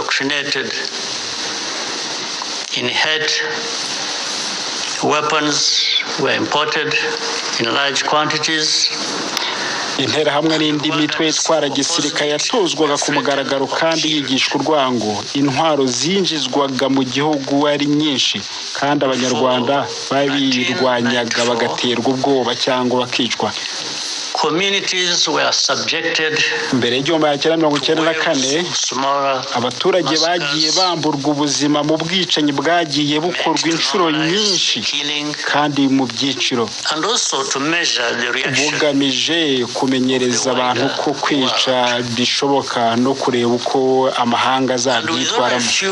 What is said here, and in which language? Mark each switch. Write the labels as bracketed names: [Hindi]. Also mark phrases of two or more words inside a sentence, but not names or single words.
[English] In hate, weapons were imported in large quantities. [Kinyarwanda] Interahamwe n'indi mitwe itwara gisirikare yatozwaga ku mugaragaro kandi yigishwa urwango. Intwaro zinjizwaga mu gihugu ari nyinshi kandi abanyarwanda babirwanyaga bagaterwa ubwoba cyangwa bakicwa. [English] Communities were subjected. [Kinyarwanda] Mbere y'igihumbi kimwe magana cyenda na kane, abaturage bagiye bamburwa ubuzima mu bwicanyi bwagiye bukorwa inshuro nyinshi kandi mu byiciro, bugamije kumenyereza abantu ko kwica bishoboka no kureba uko amahanga azabyitwaramo.